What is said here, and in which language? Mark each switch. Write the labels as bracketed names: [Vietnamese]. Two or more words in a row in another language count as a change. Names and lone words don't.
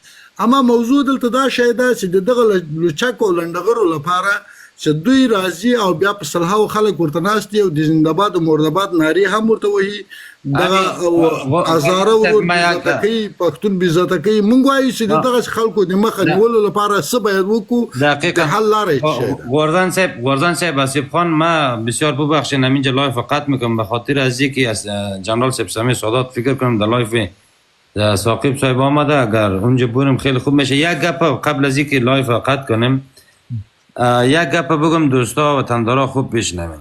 [Pashto] اما موضوع دلته دا شی ده چې د دغه لوچکو لنډغرو لپاره چې دوی راځي او بیا په سلهاو خلک ورته ناست دي او د زنده‌باد او مرده‌باد نارې هم ورته وهي دغه هزاره ورور عزت کوي پښتون بې عزته کوي. موږ وایو چې دغه خلکو د مخه نیولو لپاره څه باید وکړو، دقیقاً حل لارې چیه؟ [Persian] گردن صاحب آصف خان، ما بسیار ببخشین همینجا لایف قطع میکنم به خاطر از اینکه از جنرال صاحب سمی سادات فکر کنم در لایف ثاقب صاحب آمده، اگر اونجا بریم خیلی خوب میشه. یک گپ قبل از اینکه لایف قطع کنیم یک گپ بگم دوستا و وطندارا خوب بشنوین.